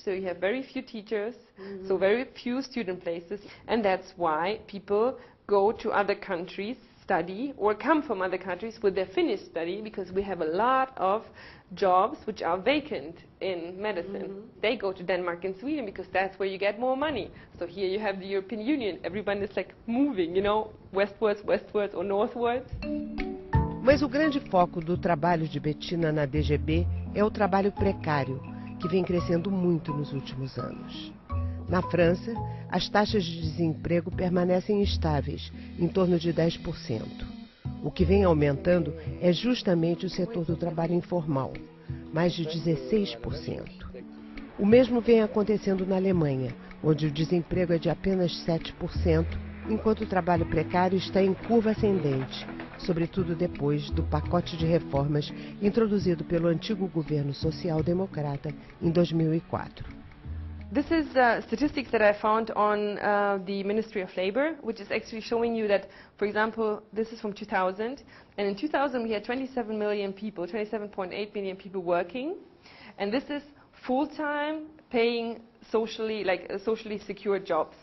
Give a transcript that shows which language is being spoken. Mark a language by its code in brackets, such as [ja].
[en] So you have very few teachers, so very few student places, and that's why people go to other countries, study, or come from other countries with their finished study, because we have a lot of jobs which are vacant in medicine. They go to Denmark and Sweden because that's where you get more money. So here you have the European Union. Everyone is like moving, westwards or northwards. [pt] Mas o grande foco do trabalho de Bettina na DGB é o trabalho precário, que vem crescendo muito nos últimos anos. Na França, as taxas de desemprego permanecem estáveis, em torno de 10%. O que vem aumentando é justamente o setor do trabalho informal, mais de 16%. O mesmo vem acontecendo na Alemanha, onde o desemprego é de apenas 7%, enquanto o trabalho precário está em curva ascendente, sobretudo depois do pacote de reformas introduzido pelo antigo governo social-democrata em 2004. [en] This is statistics that I found on the Ministry of Labor, which is actually showing you that, for example, this is from 2000, and in 2000 we had 27 million people, 27.8 million people working, and this is full-time, paying socially secure jobs.